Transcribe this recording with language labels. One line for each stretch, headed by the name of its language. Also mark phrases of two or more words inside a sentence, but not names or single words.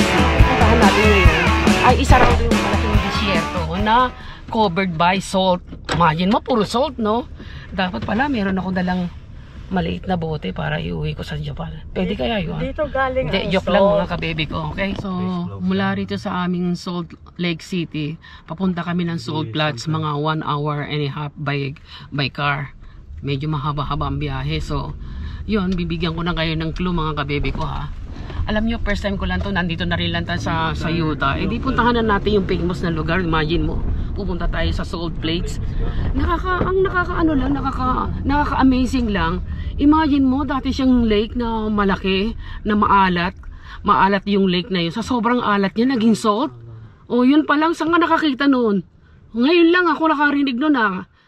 Filipino: Puntahan natin ngayon ay isa raw yung malaking disyerto na
English: covered by salt.
Filipino: Imagine mo, puro salt, no? Dapat pala meron ako dalang maliit na bote para iuwi ko sa Japan. Pwede kaya yun? Dito galing ang joke lang mga kababy ko. Okay? So, mula rito sa aming Salt Lake City, papunta kami ng Salt Flats mga 1
English: hour and a half by car.
Filipino: Medyo mahaba-haba ang biyahe. So, yun, bibigyan ko na kayo ng clue mga kababy ko ha. Alam nyo,
English: first time
Filipino: ko lang to, nandito na rin lang tayo sa Utah. Eh di puntahan na natin yung famous na lugar. Imagine mo, pupunta tayo sa Salt Flats. Nakaka-amazing lang. Imagine mo, dati siyang lake na malaki, na maalat. Maalat yung lake na yun. Sa sobrang alat niya, naging salt. O yun pa lang, saan nga nakakita noon? Ngayon lang ako nakarinig noon ah.